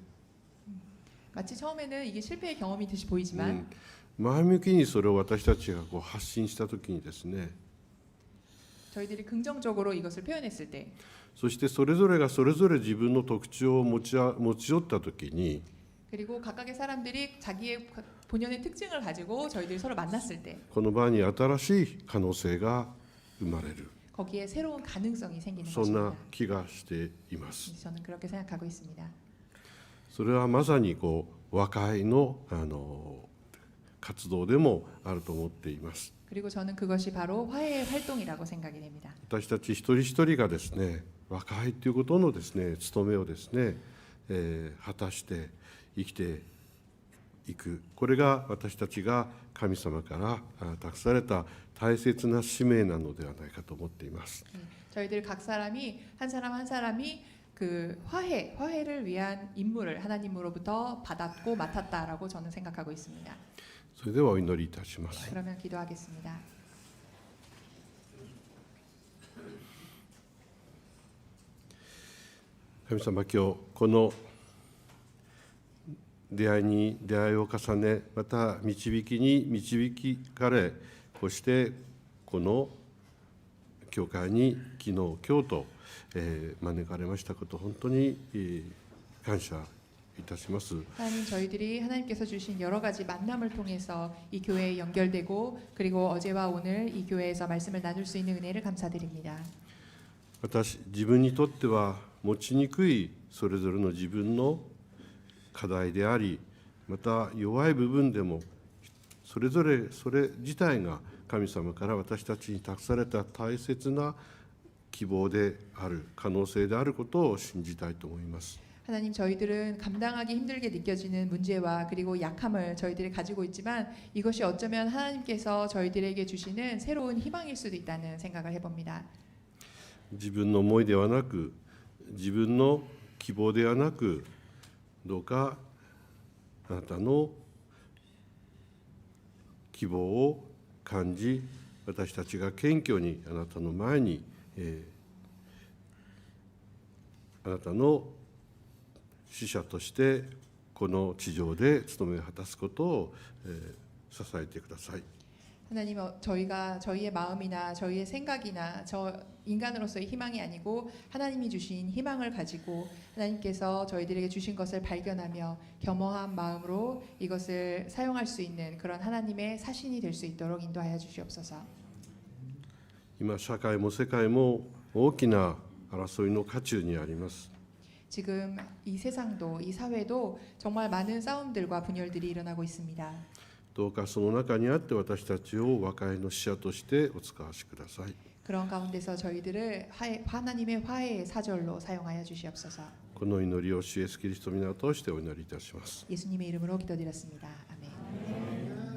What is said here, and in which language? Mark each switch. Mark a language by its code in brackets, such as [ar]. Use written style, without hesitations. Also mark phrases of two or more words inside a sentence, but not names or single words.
[ko] 마치 처음에는 이게 실패의 경험이듯이 보이지만 [ja] 前向きにそれを私たちがこう発信したときにですね、 [ko] 저희들이 긍정적으로 이것을 표현했을 때 [ja] そしてそれぞれがそれぞれ自分の特徴を持ち寄ったときに、 [ko] 그리고 각각의 사람들이 자기의 본연의 특징을 가지고 저희들이 서로 만났을 때 [ja] この場に新しい可能性が生まれる、 [ko] 거기에 새로운 가능성이 생기는 [ja] そんな [ko] 것입니다. [ja] 気がしています。 [ko] 저는 그렇게 생각하고 있습니다. [ja] それはまさにこう和解の活動でもあると思っています。 [ko] 그리고 저는 그것이 바로 화해의 활동이라고 생각이 됩니다. [ja] 私たち一人一人がですね、和解ということのですね、務めをですね、果たして生きていく。これが私たちが神様から託された大切な使命なのではないかと思っています。 [ko] 저희들 각 사람이 한 사람 한 사람이 그 화해를 위한 임무를 하나님으로부터 받았고 맡았다라고 저는 생각하고 있습니다. [ja] それではお祈りいたします。 [ko] 그러면 기도하겠습니다. [ja] 神様、今日この出会いに出会いを重ね、また導きに導かれ、こうしてこの教会に昨日今日と招かれましたこと、本当に感謝いたします。 [ko] 하나님, 저희들이 하나님께서 주신 여러 가지 만남을 통해서 이 교회에 연결되고 그리고 어제와 오늘 이 교회에서 말씀을 나눌 수 있는 은혜를 감사드립니다. [ja] 自分にとっては持ちにくいそれぞれの自分の課題であり、また弱い部分でもそれぞれそれ自体が神様から私たちに託された大切な希望である、可能性であることを信じたいと思います。 [ko] 하나님, 저희들은 감당하기 힘들게 느껴지는 문제와 그리고 약함을 저희들이 가지고 있지만 이것이 어쩌면 하나님께서 저희들에게 주시는 새로운 희망일 수도 있다는 생각을 해봅니다. [ja] 自分の思いではなく、自分の希望ではなく、どうかあなたの希望を感じ、私たちが謙虚にあなたの前に、あなたの使者としてこの地上で務めを果たすことを、支えてください。 [ko] 하나님, 저희가 저희의 마음이나 저희의 생각이나 저 인간으로서의 희망이 아니고 하나님이 주신 희망을 가지고 하나님께서 저희들에게 주신 것을 발견하며 겸허한 마음으로 이것을 사용할 수 있는 그런 하나님의 사신이 될 수 있도록 인도하여 주시옵소서. [ja] 今社会も世界も大きな争いの渦中にあります。 [ko] 지금 이 세상도 이 사회도 정말 많은 싸움들과 분열들이 일어나고 있습니다. [ja] どうかその中にあって私たちを和解の使者としてお使わしください。 [ko] 그런 가운데서 저희들을 하나님의 화해의 사절로 사용하여 주시옵소서. [ja] この祈りを主イエスキリストの皆を通してお祈りいたします。 [ko] 예수님의 이름으로 기도드렸습니다. 아멘.